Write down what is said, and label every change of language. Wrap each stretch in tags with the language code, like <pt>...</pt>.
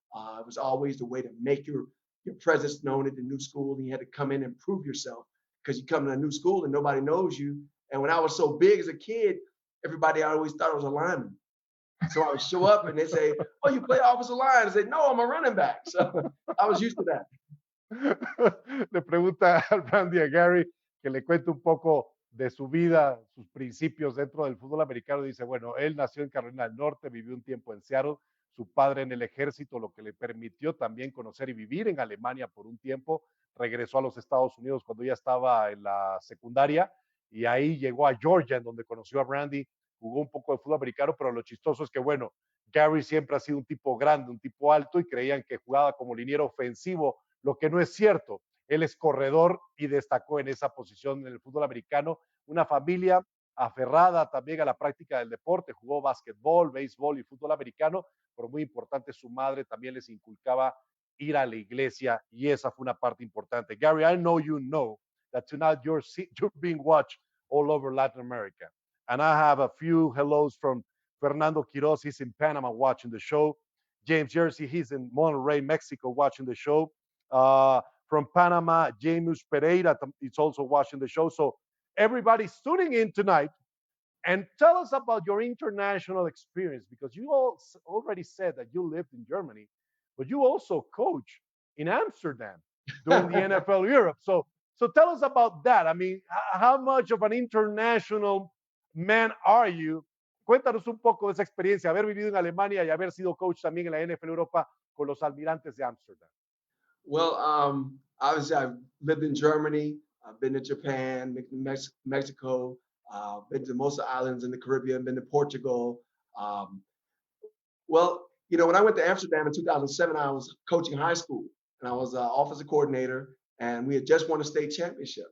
<en>It was always the way to make your presence known at the new school, and you had to come in and prove yourself because you come to a new school and nobody knows you. And when I was so big as a kid, everybody always thought I was a lineman. So I would show up and they'd say, "Oh, you play offensive line?" I say, "No, I'm a running back." So I was used to that.</en> <es>Le pregunta a Randy a Gary que le cuente un poco de su vida, sus principios dentro del fútbol americano. Dice, bueno, él nació en Carolina del Norte, vivió un tiempo en Seattle, su padre en el ejército, lo que le permitió también conocer y vivir en Alemania por un tiempo. Regresó a los Estados Unidos cuando ya estaba en la secundaria y ahí llegó a Georgia, en donde conoció a Randy, jugó un poco de fútbol americano, pero lo chistoso es que, bueno, Gary siempre ha sido un tipo grande, un tipo alto y creían que jugaba como liniero ofensivo, lo que no es cierto. Él es corredor y destacó en esa posición en el fútbol americano. Una familia aferrada también a la práctica del deporte, jugó básquetbol, béisbol y fútbol americano, pero muy importante, su madre también les inculcaba ir a la iglesia y esa fue una parte importante.</es> <en>Gary, I know that tonight you're being watched all over Latin America. And I have a few hellos from Fernando Quiroz, he's in Panama watching the show. James Jersey, he's in Monterrey, Mexico, watching the show. From Panama, James Pereira is also watching the show. So everybody's tuning in tonight. And tell us about your international experience because you all already said that you lived in Germany, but you also coach in Amsterdam during the NFL Europe. So tell us about that. I mean, how much of an international man are you?</en> <es>Cuéntanos un poco de esa experiencia, haber vivido en Alemania y haber sido coach también en la NFL Europa con los Almirantes de Amsterdam.</es> <en>Well, obviously, I've lived in Germany. I've been to Japan, Mexico, been to most of the islands in the Caribbean, been to Portugal. Well, when I went to Amsterdam in 2007, I was coaching high school and I was offensive coordinator, and we had just won a state championship.</en>